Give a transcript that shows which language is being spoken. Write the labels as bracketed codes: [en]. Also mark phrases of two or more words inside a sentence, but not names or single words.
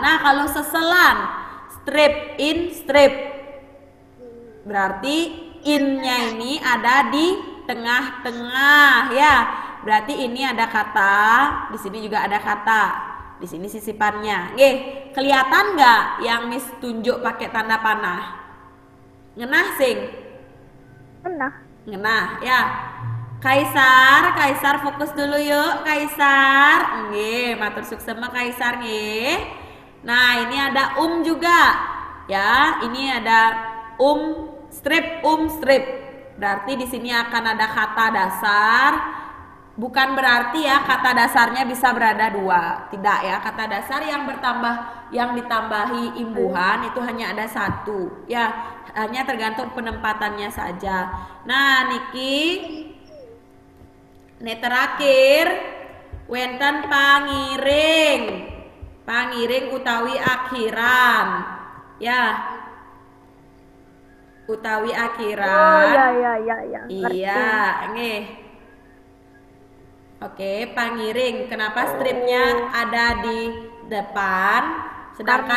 [id] Nah, kalau seselan strip in strip berarti innya ini ada di tengah-tengah ya. Berarti ini ada kata, di sini juga ada kata. Di sini sisipannya. Nggih, kelihatan nggak yang Miss tunjuk pakai tanda panah? [ban] Ngenah sing? Ngenah ya. [id] Kaisar fokus dulu yuk, Kaisar. [ban] Nggih, matur suksema Kaisar nggih. [id] Nah, ini ada juga. Ya, ini ada strip. Berarti di sini akan ada kata dasar. Bukan berarti ya kata dasarnya bisa berada dua. Tidak ya, kata dasar yang ditambahi imbuhan itu hanya ada satu. Ya, hanya tergantung penempatannya saja. [ban] Nah, niki [id] ini terakhir [ban] wenten pangiring. Pangiring utawi akhiran. Ya. Utawi akhiran. [id] Oh, ya. [ban] Iya, nggih. Oke, pangiring. [id] Kenapa stripnya ada di depan, sedangkan